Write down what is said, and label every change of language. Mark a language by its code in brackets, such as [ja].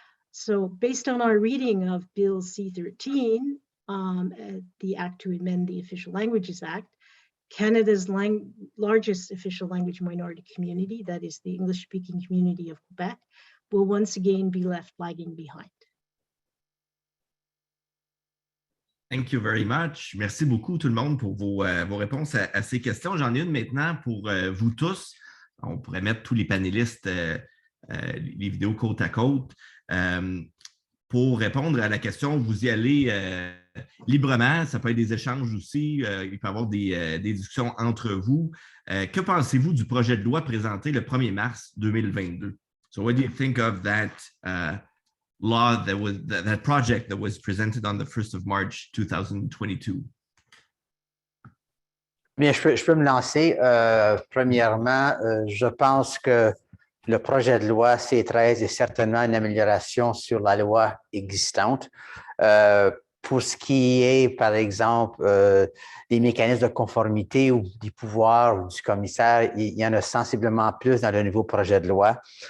[en] So based on our reading of Bill C-13, the Act to amend the Official Languages Act, Canada's largest official language minority community, that is the English-speaking community of Quebec, will once again be left lagging behind. Thank you very much. [fr] Merci beaucoup tout le monde pour vos réponses à ces questions. J'en ai une maintenant pour vous tous. On pourrait mettre tous les panélistes, les vidéos côte à côte. Pour répondre à la question, vous y allez librement. Ça peut être des échanges aussi. Il peut y avoir des discussions entre vous. Que pensez-vous du projet de loi présenté le 1er mars 2022? [en] So what do you think of that law that project that was presented on the 1st of March 2022? [fr] Bien, je peux me lancer. Premièrement, je pense que le projet de loi C-13 est certainement une amélioration sur la loi existante. Pour ce qui est, par exemple, des mécanismes de conformité ou des pouvoirs ou du commissaire, il y en a sensiblement plus dans le nouveau projet de loi.